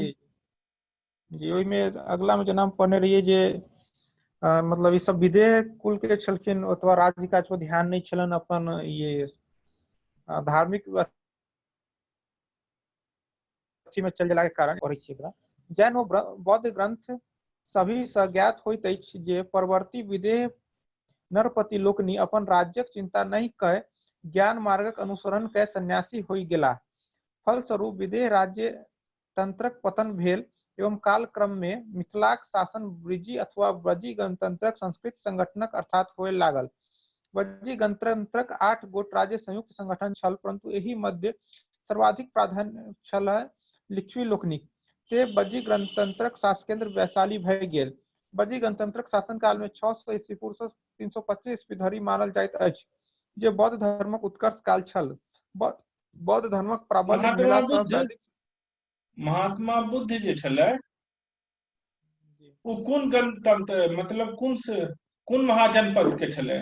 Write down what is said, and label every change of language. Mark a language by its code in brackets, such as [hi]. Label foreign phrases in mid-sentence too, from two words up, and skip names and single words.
[mai] जी, ओहि में अगला में जेना हम पढ़ने रहियै जे मतलब ई सब विदेह कुल के छलखिन, ओतबा राज्य काज पर ध्यान नहीं छलन। अपन ये धार्मिक में चल गेला के कारण पढ़ै छी एकरा। जैन व बौद्ध ग्रंथ सभी सँ ज्ञात होइत अछि जे परवर्ती विदेह नरपति लोकनि अपन राज्यक चिंता नहीं कय ज्ञान मार्गक अनुसरण कय सन्यासी होई गेलाह। फलस्वरूप विदेह राज्य तंत्रक पतन भेल एवं कालक्रम में मिथिलाक शासन वृज्जी अथवा वज्जी गणतंत्रक संस्कृत संगठनक अर्थात होय लागल। वज्जी गणतंत्रक 8 गोट राज्य संयुक्त संगठन छल, परंतु एहि मध्य सर्वाधिक प्राधान्य छल लिच्छवी लोकनिक। ते वज्जी गणतंत्रक शासकेंद्र वैशाली भय गेल। वज्जी गणतंत्रक शासन काल में 600 ईस्वी पूर्व सँ 325 ईस्वी धरि मानल जाइत अछि, जे बौद्ध धर्मक उत्कर्ष काल छल। बौद्ध धर्मक प्राबल्य भेला सँ महात्मा बुद्ध जे छलै वो कोन गणतंत्र, मतलब कोन महाजनपद के छलै?